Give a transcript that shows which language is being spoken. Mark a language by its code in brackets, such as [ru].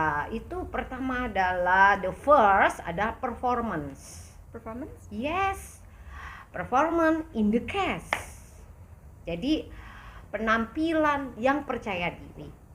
[id] Itu pertama adalah [en] the first [id] ada performance. [en] Performance? Yes, performance in the case. [id] Jadi penampilan yang percaya diri.